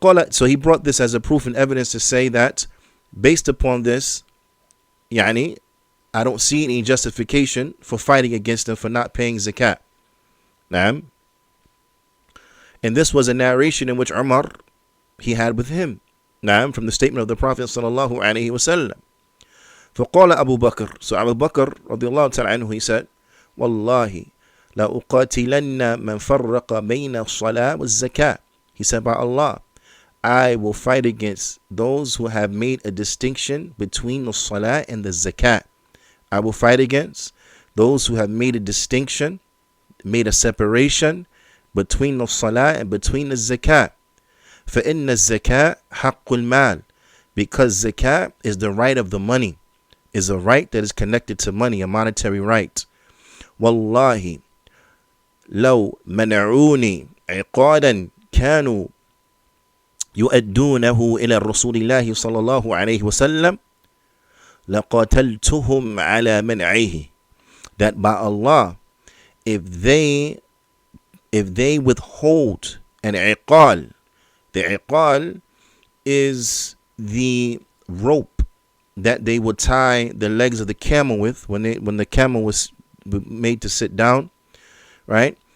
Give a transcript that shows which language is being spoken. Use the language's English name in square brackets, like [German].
[English] So he brought this as a proof and evidence to say that based upon this, I don't see any justification for fighting against them for not paying zakat. And this was a narration in which Umar, he had with him, from the statement of the Prophet sallallahu alaihi wasallam. [Arabic] فقال أبو بكر, [English] so Abu Bakr radiallahu ta'ala anhu, he said, [Arabic] والله لأقاتلن من فرق بين الصلاة والزكاة. [English] He said, by Allah, I will fight against those who have made a distinction between the salah and the zakat. I will fight against those who have made a distinction, made a separation between the salah and between the zakat. [Arabic] فَإِنَّ الزَّكَاةَ حَقُّ الْمَالِ, [English] because zakat is the right of the money, is a right that is connected to money, a monetary right. [Arabic] وَاللَّهِ لَوْ مَنَعُونِي عِقَادًا كَانُوا يؤدونه إلى رسول الله صلى الله عليه وسلم لقاتلتهم على منعه. [English] That by Allah, if they withhold an iqal, the iqal is the rope that they would tie the legs of the camel with when the camel was made to sit down, right?